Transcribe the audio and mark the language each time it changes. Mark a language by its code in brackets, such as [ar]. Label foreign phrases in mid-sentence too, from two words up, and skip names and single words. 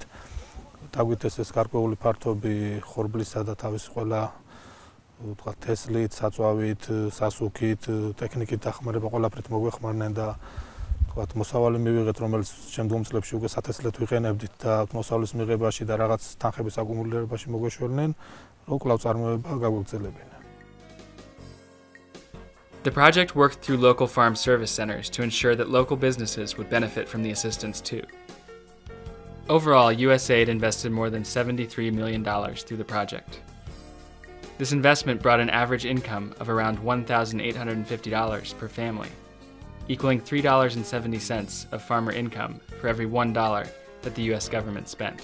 [ka] დაგვით ეს გარკვეული ფართობი ხორბლისა და თავის ყველა ვთქვათ თესლით, საწვავით, სასუქით, ტექნიკით დახმარება ყველაფრით მოგვეხმარნენ და ვთქვათ მოსავალი მივიღეთ, რომელიც შემდგომ წლებში უკვე სათესლად ვიყენებდით და მოსავლის მიღებაში და რაღაც თანხების აკუმულირებაში მოგვეშველნენ, რომ კვლავ წარმოება გაგვაგრძელებინა. [en] The project worked through local farm service centers to ensure that local businesses would benefit from the assistance too. Overall, USAID invested more than $73 million through the project. This investment brought an average income of around $1,850 per family, equaling $3.70 of farmer income for every $1 that the US government spent.